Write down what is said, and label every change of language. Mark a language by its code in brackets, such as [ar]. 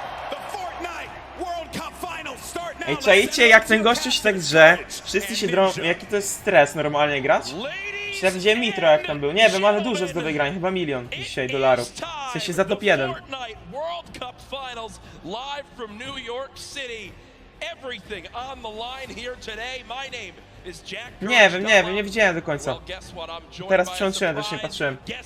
[en] The Fortnite World Cup Finals start now. [pl] Ej, czajcie, jak ten gościu się tak drze? Wszyscy się drą. Jaki to jest stres normalnie grać? Ja widziałem Mitro jak tam był. Nie wiem, ale dużo jest do wygrania. Chyba $1 milion dzisiaj dolarów. W sensie za top 1. [en] World Cup Finals live from New York City. Everything on the line here today. My name is Jack. [pl] Nie wiem, nie widziałem do końca. Teraz przełączyłem, też nie patrzyłem.